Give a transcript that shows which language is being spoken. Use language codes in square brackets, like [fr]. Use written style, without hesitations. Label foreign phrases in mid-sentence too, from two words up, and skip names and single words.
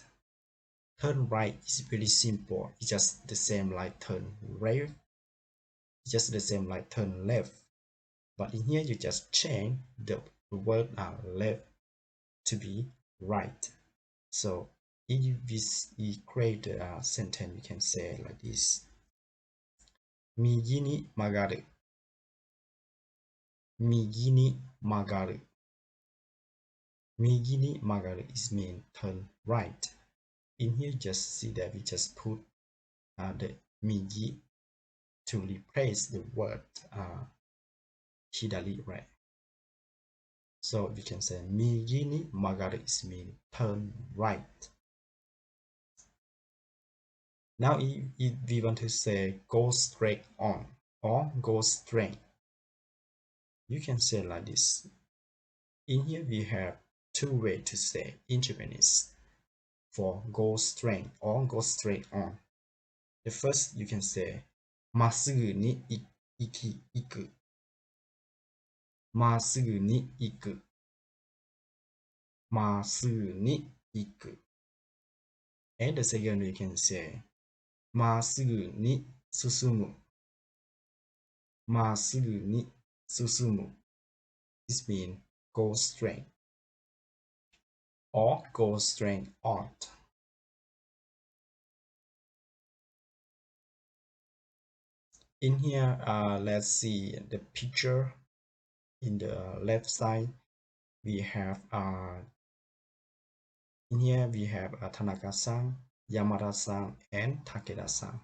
[en] Turn right is very simple. It's just the same like turn right. It's just the same like turn left. But in here you just change the word left to be right. So if we create a sentence, we can say like this. [ja] 右に曲がる。右に曲がる. 右 に 曲がる [en] is mean turn right. In here, just see that we just put the migi to replace the word hidari, right? So we can say [ja] 右 に 曲がる [en] is mean turn right. Now if we want to say go straight on or go straight, you can say like this. In here we have two ways to say in Japanese for go straight or go straight on. The first you can say [ja] まっすぐ に 行く. まっすぐに行く。まっすぐに行く。 [en] And the second we can say [ja] まっすぐに進む。まっすぐに進む。 [en] This means go straight or go straight out. In here, let's see the picture. In the left side, we have in here we have Tanaka-san, Yamada-san, and Takeda-san.